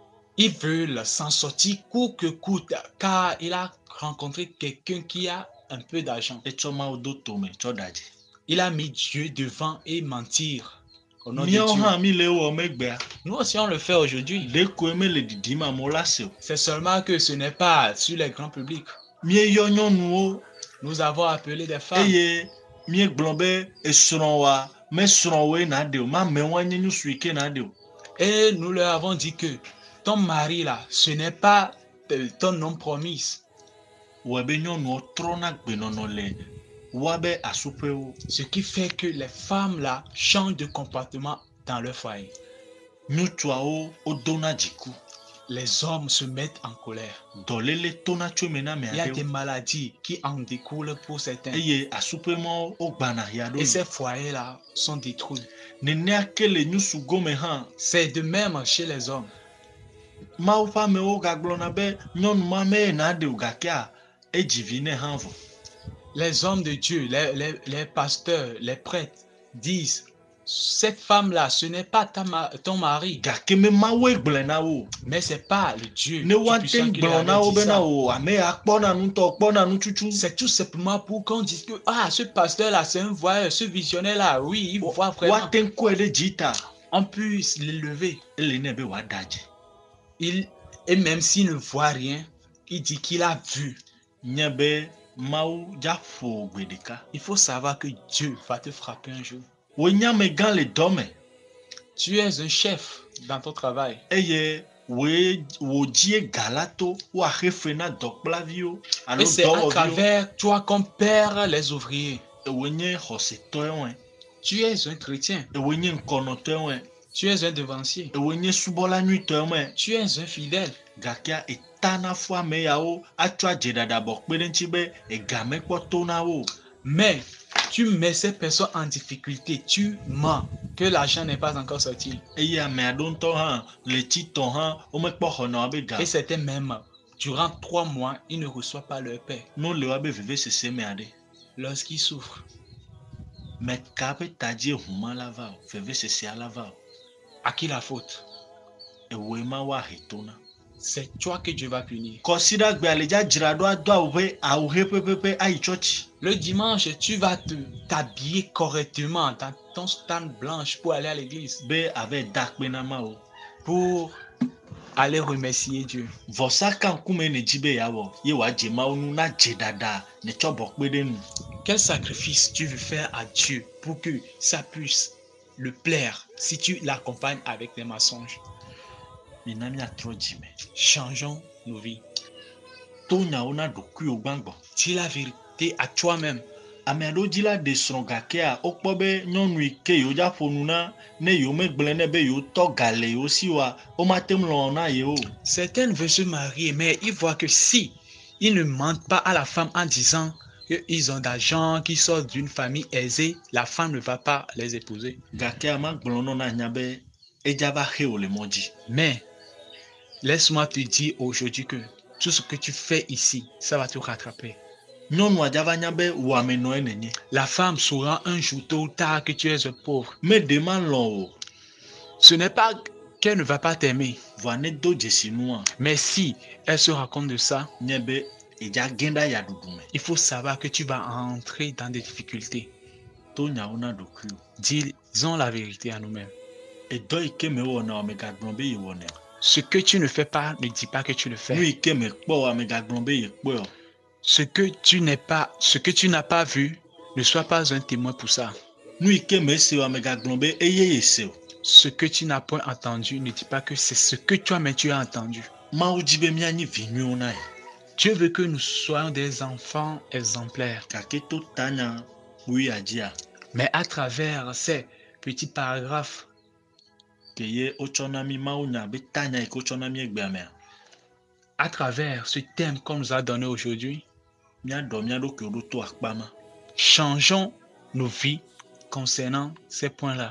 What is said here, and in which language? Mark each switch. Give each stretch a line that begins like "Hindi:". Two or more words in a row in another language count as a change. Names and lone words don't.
French: Ils veulent s'en sortir coûte que coûte, car il a rencontré quelqu'un qui a un peu d'argent.
Ewe: etsɔ mawu do tome tsɔ da dzi.
French: Il a mis Dieu devant et mentir au nom de
Ewe: Míawo
French: Dieu.
Ewe: hã mi le wɔ megbea.
French: Nous aussi, on le fait aujourd'hui.
Ewe: Ɖekoe mele didim amewo la se o.
French: C'est seulement que ce n'est pas sur les grands publics.
Ewe: Míeyɔ nyɔnuwo
French: Nous avons appelé des femmes.
Ewe: eye míegblɔ be esrɔ̃woa mesrɔ̃woe na ɖe o, mamewoa nye nu si ke na ɖe o.
French: Et nous leur avons dit que ton mari là, ce n'est pas ton homme promis.
Ewe: Wɔe be nyɔnuwo trɔna gbenɔnɔ le woabe asuƒewo.
French: Ce qui fait que les femmes là changent de comportement dans leur foyer.
Ewe: Ŋutsuawo wodona dziku.
French: Les hommes se mettent en colère.
Ewe: Dɔléle tona tso me na
French: Il y a
Ewe: amea
French: des
Ewe: ɖewo.
French: maladies qui en découlent pour certains.
Ewe: Eye asuƒemawo wogbana ya
French: Et
Ewe: ɖo.
French: ces foyers là sont détruits.
Ewe: Nenea ke le nyusugome hã.
French: C'est de même chez les hommes.
Ewe: Mawu ƒe amewo gagblɔna be nyɔnu ma meyina ɖe o gakea edzi vi nɛ hã vɔ.
French: Les hommes de Dieu, les pasteurs, les prêtres disent, cette femme-là, ce n'est pas ton mari,
Ewe: Gake me Mawue gblɔe na wo.
French: mais c'est pas le Dieu
Ewe: Ne woate
French: tout-puissant qui lui
Ewe: gblɔ na
French: avait
Ewe: wo
French: dit
Ewe: bena
French: ça.
Ewe: o ame ya kpɔna nutɔ kpɔna nutsutsu.
French: C'est tout simplement pour qu'on dise que ce pasteur-là, c'est un voyeur, ce visionnaire-là, oui, il voit vraiment.
Ewe: Woate ŋkɔe ɖe dzi ta.
French: On puisse l'élever.
Ewe: Ele ne be woada dzi.
French: Et même s'il ne voit rien, il dit qu'il a vu.
Ewe: Nye be Mawu dza ƒo gbe ɖeka.
French: Il faut savoir que Dieu va te frapper un jour.
Ewe: Wo nyamegã le dɔ me.
French: Tu es un chef dans ton travail.
Ewe: Eye wò dzie ga la to woaxe fe na dɔkplaviwo alo
French: Et c'est à
Ewe: dɔwɔviwo.
French: travers toi qu'on perd les ouvriers.
Ewe: Ewoe nye xɔsetɔe.
French: Tu es un chrétien.
Ewe: Ewoe nye ŋkɔnɔtɔe.
French: Tu es un devancier.
Ewe: Ewoe nye subɔla nyuitɔe.
French: Tu es un fidèle.
Ewe: Gakea etana fu ame yawo atsɔ adzedadabɔ kpe ɖe ŋuti be ega mekpɔ to na wo.
French: Mais tu mets ces personnes en difficulté. Tu mens que l'argent n'est pas encore sorti.
Ewe: Eye ame aɖewo ŋutɔ hã le tsitɔ hã womekpɔ xɔna be ga.
French: Et c'était même durant 3 mois, ils ne reçoivent pas leur paix.
Ewe: No le woabe vevesese me aɖe.
French: Lorsqu'ils souffrent.
Ewe: Meka be tadie huma la va o, vevesesea la va o.
French: À qui la faute?
Ewe: Ewoe ma woahe tona.
French: C'est toi que Dieu va punir.
Ewe: Kɔsiɖagbe ale dza dzra ɖo ado awu ʋe pɛpɛpɛ ayi tsɔtsi.
French: Le dimanche, tu vas t'habiller correctement dans ton stand blanche pour aller à l'église.
Ewe: Be ave da akpe na Mawu.
French: Pour aller remercier Dieu.
Ewe: Vɔsa ka ŋkume ne dzi be yeawɔ ye wòadze Mawu nu na dze ɖaɖa ne tsɔ bɔ kpe ɖe nu.
French: Quel sacrifice tu veux faire à Dieu pour que ça puisse le plaire si tu l'accompagnes avec des mensonges?
Ewe: Mina miatrɔ dzime.
French: Changeons nos vies.
Ewe: To nyawo na ɖokuiwo gbãgbɔ.
French: Dis la vérité à toi-même.
Ewe: Ame aɖewo dzi la ɖe srɔ̃ gakea wokpɔ be nyɔnu yi ke yewo dza ƒo nu na ne yewo megblẽ ne be yewo tɔ ga le yewo si oa womate ŋu lɔ̃ na yewo.
French: Certaines veulent se marier, mais ils voient que si ils ne mentent pas à la femme en disant qu'ils ont d'argent, qu'ils sortent d'une famille aisée, la femme ne va pas les épouser.
Ewe: Gakea magblɔ nɔ na nya be edza va xe wo le mɔ dzi.
French: Mais laisse-moi te dire aujourd'hui que tout ce que tu fais ici, ça va te rattraper.
Ewe: Nyɔnua dza va nya be wò amenɔe nenye.
French: La femme saura un jour tôt ou tard que tu es un pauvre.
Ewe: Me ɖe ma lɔ̃ o.
French: Ce n'est pas qu'elle ne va pas t'aimer,
Ewe: Vɔa ne do dzesi nua
French: mais si elle se rend compte de ça,
Ewe: nye be edza gẽ ɖa yaɖuɖu me.
French: il faut savoir que tu vas entrer dans des difficultés.
Ewe: To nyawo na ɖokuiwo.
French: Disons la vérité à nous-mêmes.
Ewe: Edɔ yi ke mewɔna o megagblɔ be yewɔnɛ o.
French: Ce que tu ne fais pas, ne dis pas que tu le
Ewe: Nu
French: fais.
Ewe: yi ke mekpɔ o megagblɔ be yekpɔe o.
French: Ce que tu n'as pas vu, ne sois pas un témoin pour ça.
Ewe: Nu yi ke mese o megagblɔ be eye yese o.
French: Ce que tu n'as point entendu, ne dis pas que c'est ce que toi-même tu as entendu.
Ewe: Mawu dzi be mianyi vinyuiwo na ye.
French: Dieu veut que nous soyons des enfants exemplaires.
Ewe: Gake to tanya wuia dzia
French: Mais à travers ces petits paragraphes,
Ewe: ke ye wotsɔ na mi Mawu nya be tanya yi ke wotsɔ na mi egbea mea
French: à travers ce thème qu'on nous a donné aujourd'hui,
Ewe: miaɖɔ mia ɖokuiwo ɖo to akpa ma.
French: changeons nos vies concernant ces points-là.